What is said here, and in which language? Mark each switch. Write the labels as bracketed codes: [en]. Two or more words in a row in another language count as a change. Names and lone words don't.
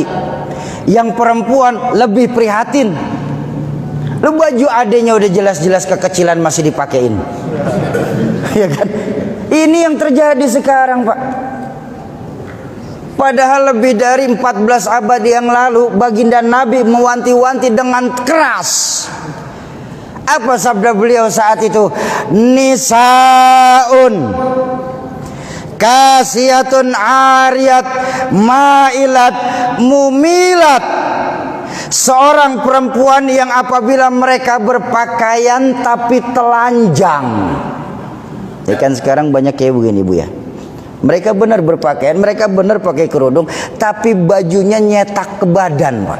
[id] Yang perempuan lebih prihatin. Lu baju adenya udah jelas-jelas kekecilan masih dipakein. Ya kan? Ini yang terjadi sekarang, Pak. Padahal lebih dari 14 abad yang lalu baginda Nabi mewanti-wanti dengan keras. Apa sabda beliau saat itu? [ar] نساء كاسيات عاريات مائلات مميلات. [id] Seorang perempuan yang apabila mereka berpakaian tapi telanjang. Ya kan sekarang banyak kayak begini, Bu ya. Mereka benar berpakaian, mereka benar pakai kerudung, tapi bajunya nyetak ke badan, Pak.